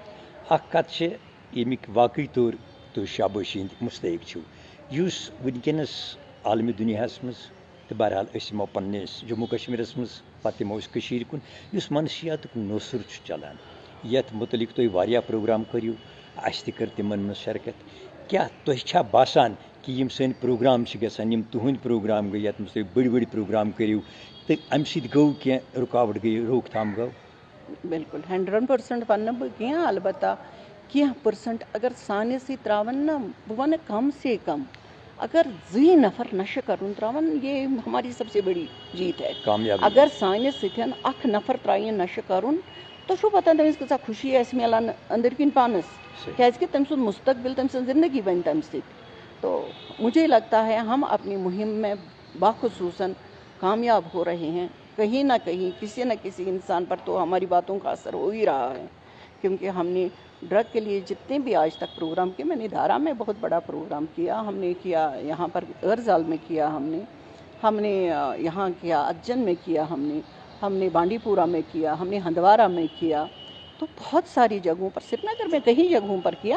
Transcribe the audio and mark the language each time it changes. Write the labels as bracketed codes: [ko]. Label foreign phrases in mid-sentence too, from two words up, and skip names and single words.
[ks] اکھ کتھ چھِ ییٚمِکۍ واقعی طور تُہۍ شابٲشی ہٕنٛدۍ مستحق چھِو یُس وٕنکیٚنس عالمی دُنیاہس منٛز تہٕ بہرحال أسۍ یِمو پننِس جموں کشمیٖرس منٛز پتہٕ یِمو أسۍ کٔشیٖرِ کُن یُس منشیاتُک نوسُر چھُ چلان یتھ متعلق تُہۍ واریاہ پروگرام کٔرِو اَسہِ تہِ کٔر تِمن منٛز شرکت کیٛاہ تۄہہِ چھا باسان کہِ یِم سٲنۍ پروگرام چھِ گژھان یِم تُہٕنٛدۍ پروگرام گٔے یتھ منٛز تُہۍ بٔڑۍ بٔڑۍ پروگرام کٔرِو تہٕ امہِ سۭتۍ گوٚو کینٛہہ رُکاوٹ گٔے روک تھام گوٚو. بالکل 100% وَنہٕ بہٕ کینٛہہ البتہ کینٛہہ پٔرسنٹ اگر سانہِ سۭتۍ ترٛاوَن نا بہٕ وَنہٕ [ur] کم سے کم [ks] اگر 2 نفر نشہٕ کَرُن ترٛاوَن [ur] یہ ہماری سب سے بڑی جیت ہے. [ks] اگر سانہِ سۭتۍ اکھ نفر ترٛایہِ نشہٕ کَرُن تۄہہِ چھُو پتہ تٔمِس کۭژاہ خوشی آسہِ میلان أنٛدٕرۍ کِنۍ پانس کیٛازِ کہِ تٔمۍ سُنٛد مستقبل تٔمۍ سٕنٛز زندگی بنہِ تَمہِ سۭتۍ. [ur] تو مجھے لگتا ہے ہم اپنی مہم میں باخصوصاً کامیاب ہو رہے ہیں کہیں نہ کہیں کسی نہ کسی انسان پر تو ہماری باتوں کا اثر ہو ہی رہا ہے کیونکہ ہم نے ڈرگ کے لیے جتنے بھی آج تک پروگرام کیے میں نے دھارا میں بہت بڑا پروگرام کیا ہم نے کیا یہاں پر غرزال میں کیا ہم نے یہاں کیا اجن میں کیا ہم نے بانڈی پورہ میں کیا ہم نے ہندوارہ میں کیا تو بہت ساری جگہوں پر سری نگر میں کئی جگہوں پر کیا.